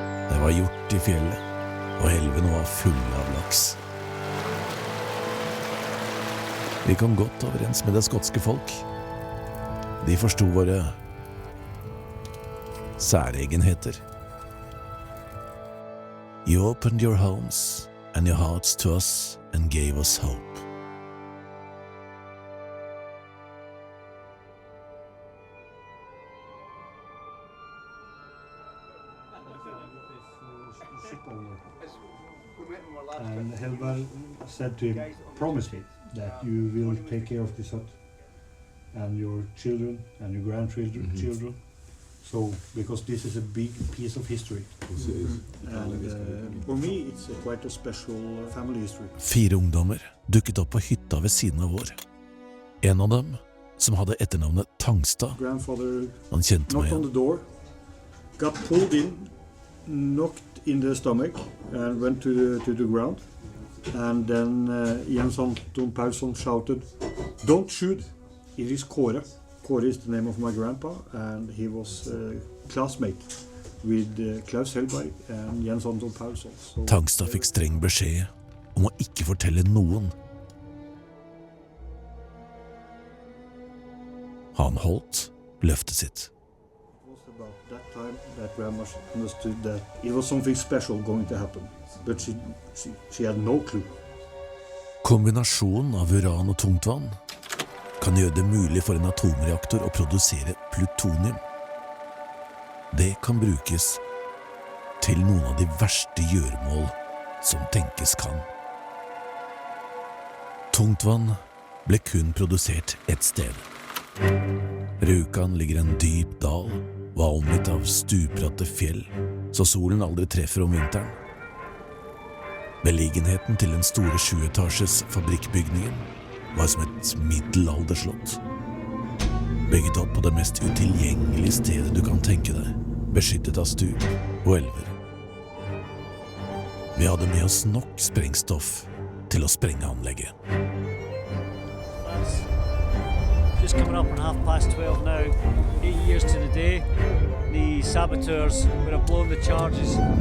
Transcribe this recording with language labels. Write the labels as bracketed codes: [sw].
[no] Det var hjort i fjellet, og elvene var fulle av laks. Vi kom godt overens med det skotske folk. De forstod våre særegenheter. [en] You opened your homes and your hearts to us and gave us hope. And Helvar said to him, promise me that you will take care of this hut and your children and your grandchildren. Children. So, because this is a big piece of history. And for me, it's quite a special family history. [no] 4 ungdommer dukket opp på hytta ved siden av vår. En av dem, som hadde etternavnet Tangstad, [en] Grandfather [no] han kjente meg [en] knocked on [no] igjen. [en] the door, got pulled in, knocked in the stomach and went to the ground. And then Jens Anton Paulsson shouted, "Don't shoot, it is Kåre." Kåre is the name of my grandpa, and he was a classmate with Klaus Helberg and Jens Anton Paulsson. So [no] Tangstad fikk streng beskjed om å ikke fortelle noen. Han holdt løftet sitt. [en] It was about that time that grandma understood that it was something special going to happen, but she had no clue. [no] Kombinasjonen av uran og tungtvann kan gjøre det mulig for en atomreaktor å produsere plutonium. Det kan brukes til noen av de verste gjøremål som tenkes kan. Tungtvann ble kun produsert ett sted. Rjukan ligger en dyp dal, var omgitt av stupbratte fjell, så solen aldri treffer om vinteren. Beliggenheten til den store 7-etasjes fabrikkbygningen var som et middelalderslott. Bygget opp på det mest utilgjengelige stedet du kan tenke deg, beskyttet av stup og elver. Vi hadde med oss nok sprengstoff til å sprenge anlegget. [en] Just coming up on 12:30 now, 8 years to the day. The saboteurs would have blown the charges.